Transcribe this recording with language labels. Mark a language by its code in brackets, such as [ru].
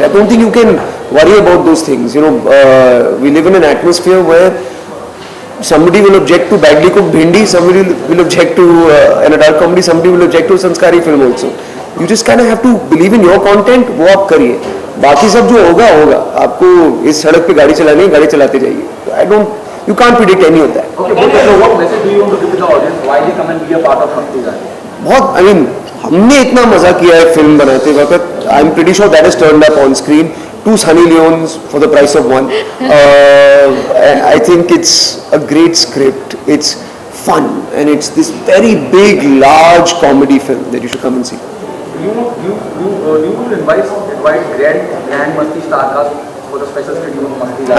[en] I don't think you can worry about those things. You know, we live in an atmosphere where somebody will object to badly cooked bhindi, somebody will object to an adult comedy, somebody will object to a sanskari film also. You just kind of have to believe in your content, [hi] वो आप करिए. बाकी सब जो होगा होगा. आपको इस सड़क पे गाड़ी चलानी है, गाड़ी चलाते जाइए. [en] You can't predict any of that. Okay, so what message do you want to give to the audience? Why they come and be a part of Mastizaade? [hi] बहुत, [en] I mean, [hi] हमने इतना मजा किया है फिल्म बनाते वक्त. [en] I'm pretty sure that has turned up on screen. 2 Sunny Leones for the price of 1. I think it's a great script. It's fun, and it's this very big, large comedy film that you should come and see. You invite grand Masti star cast for the special screening of Mastizaade.